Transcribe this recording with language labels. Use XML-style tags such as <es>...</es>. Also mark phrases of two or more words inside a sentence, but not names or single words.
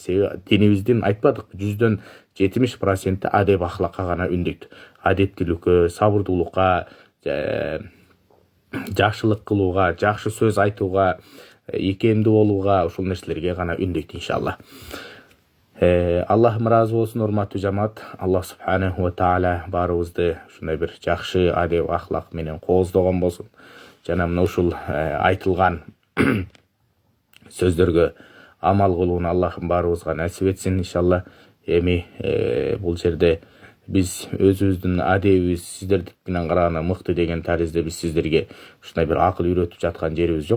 <ky>Себеби динибиздин айтпадык, 100'дөн 70% адеп ахлакка гана үндөйт. Адептүүлүккө, сабырдуулукка, жакшылык кылууга, жакшы сөз айтууга, ийкемдүү болууга, ушул нерселерге гана үндөйт иншалла. Аллахым ыраазы болсун, урматтуу жамаат. Аллах</ky> <ar>سبحانه وتعالى</ar> <ky>баарыбызды ушундай бир жакшы адеп ахлак менен кооздогон болсун. Жана мына ушул айтылган сөздөргө амал кылууну Аллахым баарыбызга насип этсин иншалла. Эми бул жерде биз өзүбүздүн адебибиз сиздердин менен караганда мыкты деген таризде биз сиздерге ушундай бир акыл үйрөтүп жаткан жерибиз жок.</ky>